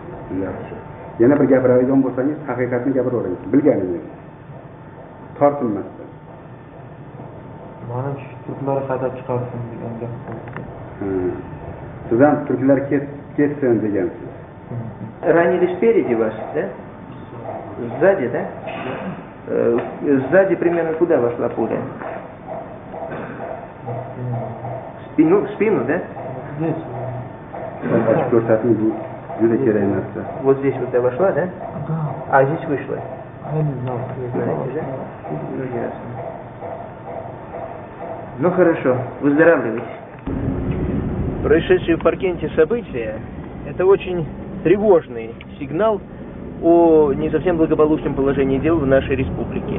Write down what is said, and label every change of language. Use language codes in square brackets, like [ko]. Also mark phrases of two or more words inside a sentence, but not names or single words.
[uz] Yaxshi. Yana bir gapiradigan bo'lsangiz, haqiqatni gapiravering. Bilganingiz. Tortinmasdan. Mana shu turklar haydab chiqarsin degan gap. Siz ham turklar ketsin degansiz. [ru] Ранили спереди вас, да? Сзади, да? Сзади примерно куда вошла пуля? В спину, да? Здесь. [uz] Ochib ko'rsating, bu juda kerak narsa. [ru] Вот здесь вот вошла, да? Да. А здесь вышла? Я не знал. Знаете, да? Ну, ясно. Ну, хорошо. Выздоравливайте. Происшедшие в Паркенте события – это очень тревожный сигнал о не совсем благополучном положении дел в нашей республике.